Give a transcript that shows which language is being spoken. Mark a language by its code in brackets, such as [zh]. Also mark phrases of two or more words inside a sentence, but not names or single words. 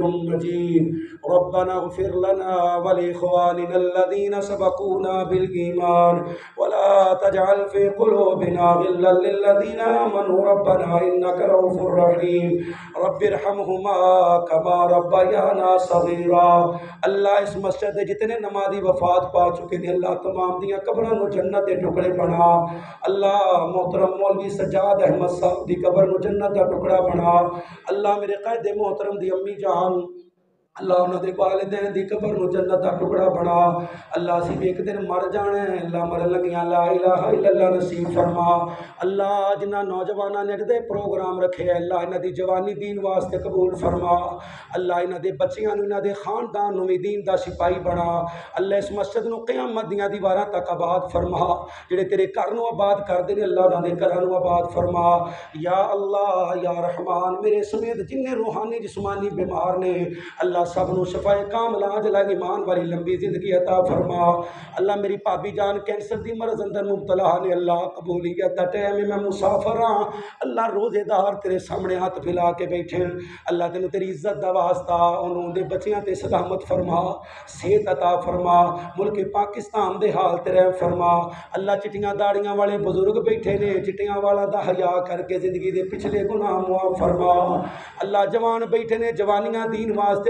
[ar] مجيد ربنا اغفر لنا ولإخواننا الذين سبقونا بالإيمان ولا تجعل في قلوبنا غلا للذين آمنوا ربنا إنك رؤوف رحيم رب ارحمهما كما ربيانا صغيرا [pa] اللہ اس مسجد جتنے نمازی وفات پا چکے ہیں اللہ تمام دیاں قبروں نو جنت دے ٹکڑے بنا اللہ محترم مولوی سجاد احمد صاحب دی قبر نو جنت دا ٹکڑا بنا اللہ میرے قائد محترم دی امی جان اللہ انہوں دے والدین دی قبر نو جنت دا ٹکڑا بنا اللہ سی بھی ایک دن مر جانے اللہ مر لگیاں [ar] لا الہ الا اللہ [pa] نصیب فرما اللہ جنہ نوجوانہ نے دے پروگرام رکھے اللہ انہ دی جوانی دین واسطے قبول فرما اللہ انہ دے بچیاں نو انہ دے خاندان نو دین دا سپاہی بنا اللہ اس مسجد نو قیامت دیاں دیواراں تک آباد فرما جڑے تیرے گھر نو آباد کر دے اللہ انہ دے گھراں نو آباد فرما [ar] یا اللہ یا رحمان [pa] میرے سمیت جن روحانی جسمانی بیمار نے اللہ سب نو شفائے کاملہ عاجلہ ایمان والی لمبی زندگی عطا فرما اللہ میری پابی جان کینسر دی مرض اندر مبتلا نے اللہ قبولیت دا ٹائم میں مسافر ہاں اللہ روزے دار تیرے سامنے ہاتھ پھیلا کے بیٹھے اللہ تینوں تیری عزت دا واسطہ انہوں دے بچیاں تے سلامت فرما صحت عطا فرما ملک پاکستان دے حال تے رحم فرما اللہ چٹیاں داڑیاں والے بزرگ بیٹھے نے چٹیاں والا دا حیا کر کے زندگی دے پچھلے گناہ معاف فرما اللہ جوان بیٹھے نے جوانیاں دین واسطے قبول